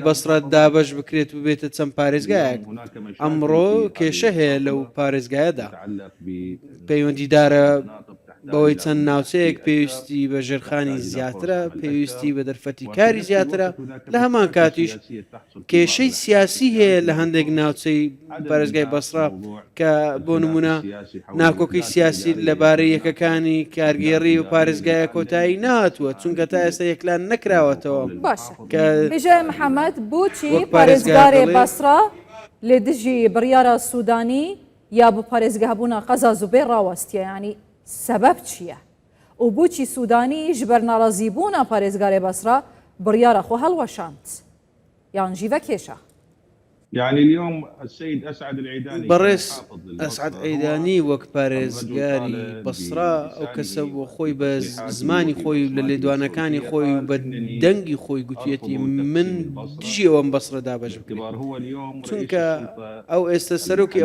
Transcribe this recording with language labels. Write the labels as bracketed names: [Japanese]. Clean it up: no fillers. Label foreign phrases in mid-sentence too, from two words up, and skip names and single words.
[Central Kurdish] بەسرات دابەش بکرێت ببێتە چەند پارێزگایەک ئەمڕۆ کێشە هەیە لەو پارێزگایەدا پەیوەندیدارە بەوەی چەند ناوچەیەک پێویستی بە ژێرخانی زیاترە پێویستی بە دەرفەتی کاری زیاترە لە هەمان کاتیش کێشەی سیاسی هەیە لە هەندێک ناوچەی پارێزگای بەسرا کە بۆ نمونە ناکۆکەی سیاسی لەبارەی یەکەکانی کارگێڕی و پارێزگایە کۆتایی نهاتووە چونکە تا ئێستا یەکلان نەکراوەتەوە [Kurdish] هێژای محەممەد بۆچی پارێزگارێ بەسرا لێ دژی بڕیارە سوودانی یا بۆ پارێزگابوونا قەزا زوبێر ڕاوەستیە ینی سبب چییە؟ و بۆچی سوودانی ji ber narazîbûna parêzgarê Basra biryara xwe helweşand yan jîve kêşa [Central Kurdish] بەڕێز ئەسعەد عەیدانی وەک پارێزگاری بەسرا ئەو کەسە بۆ خۆی بە زمانی خۆی لە لێدوانەکانی خۆی بە دەنگی خۆی گوتوێتی من دژی ئەوەم بەسرە دابەش بکرێت چونکە ئەو ئێستا سەرۆکی